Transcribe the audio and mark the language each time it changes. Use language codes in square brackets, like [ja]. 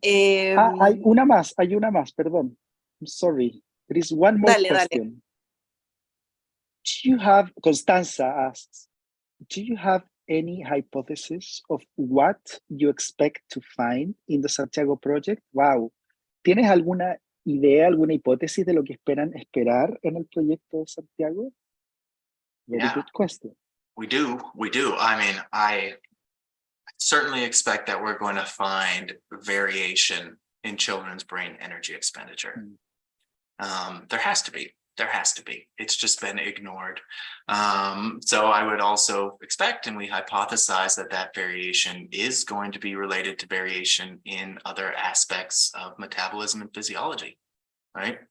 [es] Hay una más, perdón. [en] I'm sorry. There is one more question. Do you have, Constanza asks, do you have any hypothesis of what you expect to find in the Santiago Project? Wow. [es] ¿Tienes alguna idea, alguna hipótesis de lo que esperar en el proyecto de Santiago? [en] Very good question. We do. I mean, I certainly expect that we're going to find variation in children's brain energy expenditure. There has to be. It's just been ignored. So I would also expect, and we hypothesize, that variation is going to be related to variation in other aspects of metabolism and physiology, right?